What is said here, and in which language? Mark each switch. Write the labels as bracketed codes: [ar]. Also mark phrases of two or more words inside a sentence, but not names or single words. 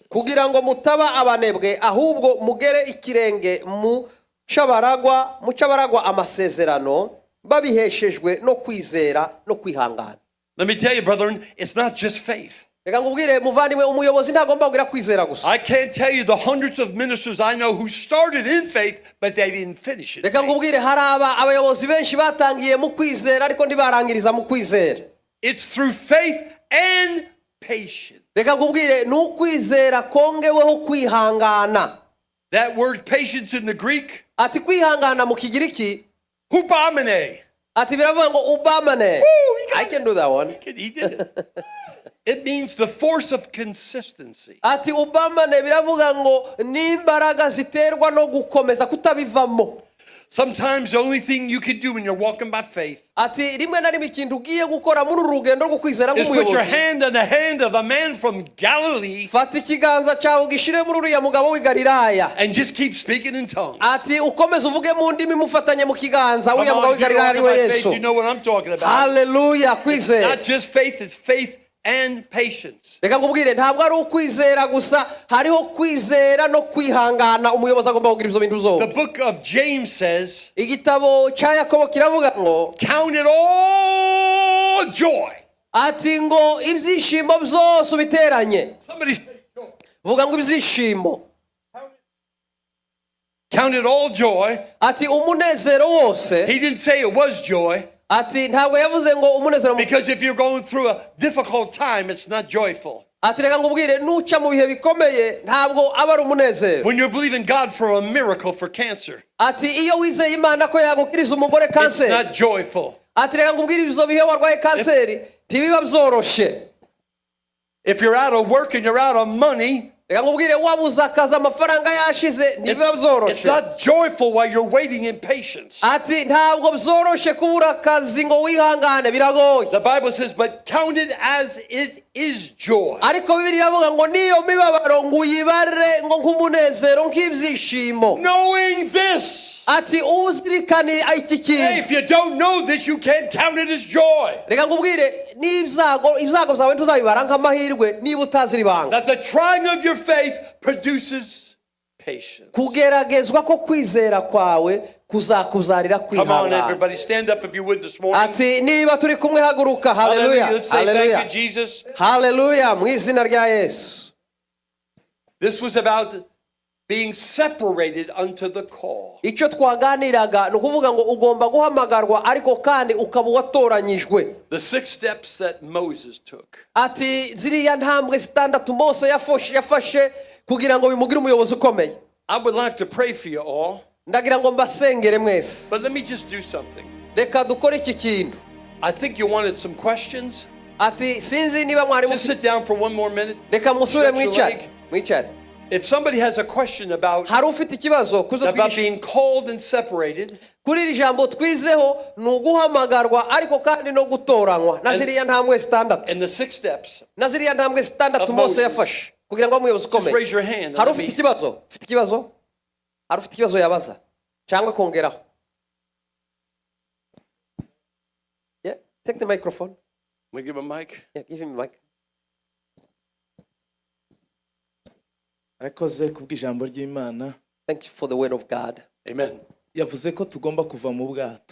[rw] Kugira ngo mutaba abanebwe, ahubwo mugere ikirenge mu cabaragwa amasezerano, babiheshejwe no kwizera no kwihangana. [en] Let me tell you, brethren, it's not just faith. [rw] Reka ngubwire muvandimwe, umuyobozi ntagomba kugira kwizera gusa. [en] I can't tell you the hundreds of ministers I know who started in faith, but they didn't finish it. [rw] Reka ngubwire hari abayobozi benshi batangiye mu kwizera ariko ntibarangiriza mu kwizera. [en] It's through faith and patience. [rw] Reka ngubwire ni ukwizera kongeweho kwihangana. [en] That word patience in the Greek, [rw] Ati kwihangana mu Kigiriki, hupamene. ati biravuga ngo ubamane. [en] I can do that one. He did it. It means the force of consistency. [rw] Ati ubamane biravuga ngo n'imbaraga ziterwa no gukomeza kutabivamo. [en] Sometimes the only thing you can do when you're walking by faith [rw] Ati rimwe na rimwe ikintu ugiye gukora muri uru rugendo rwo kwizera [en] is put your [rw] nk'umuyobozi, [en] hand on the hand of a man from Galilee [rw] fata ikiganza cyawe ugishire muri uriya mugabo w'i Galilaya. [en] and just keep speaking in tongues. [rw] Ati ukomeze uvuge mu ndimi mufatanye mu kiganza, [en] Come [rw] uriya mugabo [en] on, [rw] w'i [en] if you're [rw] Galilaya ari [en] walking [rw] we [en] by faith, [rw] Yesu. [en] you know what I'm talking about. [rw] Haleluya, kwizera. [en] Not just faith, it's faith and patience. [rw] Reka ngubwire ntabwo ari ukwizera gusa, hariho kwizera no kwihangana. Umuyobozi agomba kugira ibyo bintu [en] The [rw] byose. [en] book of James says, [rw] Igitabo cya Yakobo kiravuga ngo [en] count it all joy. [rw] ati ngo ibyishimo byose ubiteranye. [en] Somebody say joy. [rw] Vuga ngo ibyishimo. [en] Count it all joy. [rw] Ati umunezero wose. [en] He didn't say it was joy, [rw] Ati ntabwo yavuze ngo umunezero. [en] because if you're going through a difficult time, it's not joyful. [rw] Ati reka ngubwire nuca mu bihe bikomeye ntabwo aba ari umunezero. [en] When you're believing God for a miracle for cancer, [rw] Ati iyo wizeye Imana ko yagukiriza umugore [en] it's [rw] kanseri. [en] not joyful. [rw] Ati reka ngubwire ibyo bihe warwaye kanseri ntibiba byoroshye. [en] If you're out of work and you're out of money, [rw] Reka ngubwire wabuze akazi amafaranga yashize ntibiba [en] it's [rw] byoroshye. [en] not joyful while you're waiting in patience. [rw] Ati ntabwo byoroshye kubura akazi ngo wihangane, biragoye. [en] The Bible says, but count it as it is joy. [rw] Ariko Bibiliya iravuga ngo niyo mibabaro ngo uyibare ngo nk'umunezero nk'ibyishimo. [en] Knowing this, [rw] ati uzirikane iki [en] Hey, [rw] kintu. [en] if you don't know this, you can't count it as joy. [rw] Reka ngubwire ibyago byawe ntuzabibara nk'amahirwe niba utazira ibanga. [en] That the trying of your faith produces patience. [rw] Kugeragezwa ko kwizera kwawe kuzakuzarira [en] Come on, [rw] kwihangana. [en] everybody, stand up if you would this morning. [rw] Ati niba turi kumwe haguruka. Haleluya. [en] Let's say thank [rw] Haleluya. [en] you, Jesus. [rw] Haleluya mu izina rya Yesu. [en] This was about being separated unto the call. [rw] Icyo twaganiraga ni ukuvuga ngo ugomba guhamagarwa ariko kandi ukaba watoranyijwe. [en] The 6 steps that Moses took. [rw] Ati ziriya ntambwe zitandatu Mose yafashe kugira ngo bimugire umuyobozi ukomeye. [en] I would like to pray for you all. [rw] Ndagira ngo mbasengere mwese. [en] But let me just do something. [rw] Reka dukore iki kintu. [en] I think you wanted some questions. [rw] Ati sinzi niba mwari [en] Just sit down for one more minute. [rw] reka musure [en] Stretch your leg. [rw] mwicare. [en] If somebody has a question about [rw] Hari ufite ikibazo kuzo twigisha [en] being called and separated, [rw] kuri iri jambo twizeho ni uguhamagarwa ariko kandi no gutoranywa na ziriya ntambwe zitandatu. [en] and the 6 steps, [rw] Na ziriya ntambwe zitandatu [en] of [rw] Mose [en] Moses. [rw] yafashe kugira ngo umuyobozi [en] just [rw] ukomeye. [en] raise your hand. and [rw] Hari [en] let [rw] ufite [en] me- [rw] ikibazo? Ufite ikibazo? Hari ufite ikibazo yabaza cyangwa kongeraho? [en] Yeah, take the microphone. We give a mic. Yeah, give him the mic. [rw] arakoze kubw'ijambo ry'Imana. [en] Thank you for the word of God. Amen. [rw] Yavuze ko tugomba kuva mu bwato.